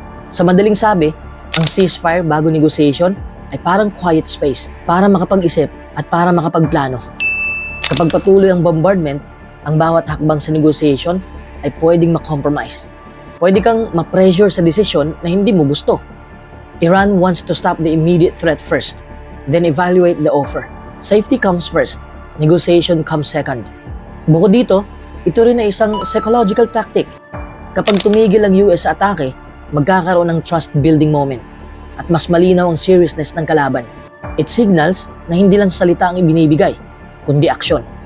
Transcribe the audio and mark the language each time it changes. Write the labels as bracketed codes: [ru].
[tl] Sa madaling sabi, ang ceasefire bago negotiation ay parang [en] quiet space [tl] para makapag-isip at para makapagplano. Kapag patuloy ang bombardment, ang bawat hakbang sa negotiation ay pwedeng ma-compromise. Pwede kang ma-pressure sa desisyon na hindi mo gusto. [en] Iran wants to stop the immediate threat first, then evaluate the offer. Safety comes first, negotiation comes second. [tl] Bukod dito, ito rin ay isang psychological tactic. Kapag tumigil ang US sa atake, magkakaroon ng [en] trust-building moment [tl] at mas malinaw ang seriousness ng kalaban. [en] It signals [tl] na hindi lang salita ang ibinibigay, kundi aksyon.